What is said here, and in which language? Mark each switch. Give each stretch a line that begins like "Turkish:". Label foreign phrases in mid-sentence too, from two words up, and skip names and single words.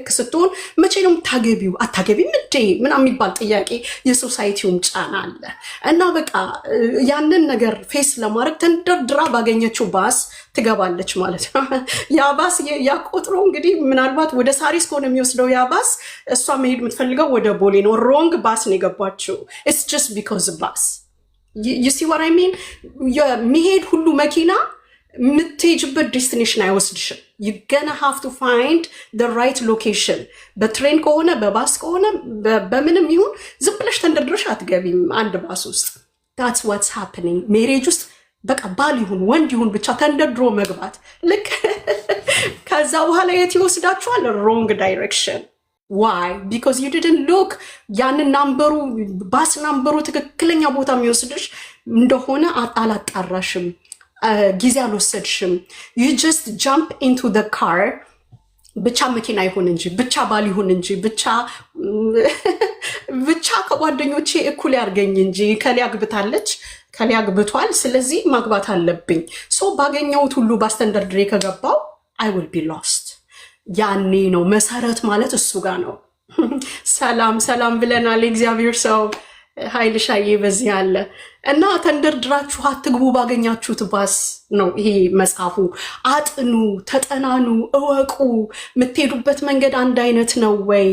Amharic: ስትሆን መቼ ነው የምታገቢው አታገቢም እንዴ ምናምን የሚባል ጥያቄ የሶሳይቲውም ጫና አለ እና በቃ ያንን ነገር ፌስ ለማድረግ ተንደርድራ ባገኘችው ባስ ትገባለች ማለት ነው። ያ ባስ ያ ቁጥሩ እንግዲህ ምናልባት ወደ ሳሪስ ከሆነ የሚወስደው ያ ባስ እሷ መሄድ የምትፈልገው ወደ ቦሌ ነው።
English: wrong bus
Amharic: ነው የገባችው።
English: it's just because bus you see what I mean?
Amharic: የሚሄድ ሁሉ መኪና የምትሄጅበት ዴስቲኔሽን አይወስድሽም።
English: you gonna have to find the right location።
Amharic: በትሬን ከሆነ በባስ ከሆነ በምንም ይሁን ዝም ብለሽ ተንደርድረሽ አትገቢም አንድ ባስ ውስጥ።
English: that's what's happening
Amharic: ሜሬጅ ውስጥ በቃ ባል ይሁን ወንድ ይሁን ብቻ ተንደርድሮ መግባት ልክ ከዛ በኋላ የት ይወስዳችኋል?
English: wrong direction። why? because you didn't look
Amharic: ያንን ናምበሩ ባስ ናምበሩ ትክክለኛ ቦታ የሚወስድሽ እንደሆነ አላጣራሽም፣ ጊዜ አልወሰድሽም።
English: you just jump into the car
Amharic: ብቻ መኪና ይሁን እንጂ ብቻ ባል ይሁን እንጂ ብቻ ከጓደኞቼ እኩል ያርገኝ እንጂ ከሊያ አግብታለች ከሊያ አግብቷል ስለዚህ ማግባት አለብኝ ሶ ባገኘሁት ሁሉ ባስተንደርድሬ ከገባው
English: I will be lost።
Amharic: ያኔ ነው መሰረት ማለት እሱ ጋር ነው። ሰላም ብለናል። እግዚአብሔር ሰው ኃይል ሻዬ በዚህ አለ እና ተንደርድራችሁ አትግቡ ባገኛችሁት ባስ ነው ይሄ መጽሐፉ። አጥኑ፣ ተጠናኑ፣ እወቁ። የምትሄዱበት መንገድ አንድ አይነት ነው ወይ?